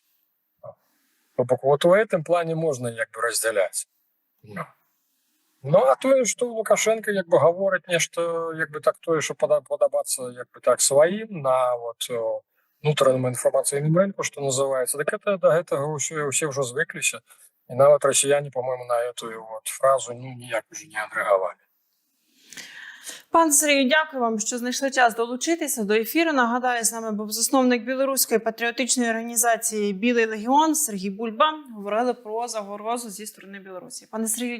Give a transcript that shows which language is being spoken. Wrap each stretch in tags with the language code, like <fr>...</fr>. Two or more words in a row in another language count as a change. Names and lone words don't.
<be>То бок у гэтым плане можна раздзяляць. А тое, што Лукашенко гаворыць нешта тое, што падабацца сваім на внутраным інфармацыйным рынку, што называецца, так это да гэтага ўсе ўжо звыкліся. І нават расіяне,</be> <ru>по-моему, на эту фразу ніяк уже</ru> <be>не адрэагавалі.</be> <uk>Пан Сергію, дякую вам, що знайшли час долучитися до ефіру. Нагадаю, з нами був засновник білоруської патріотичної організації «Білий легіон» Сергій Бульба. Говорили про загрозу зі сторони Білорусі.</uk>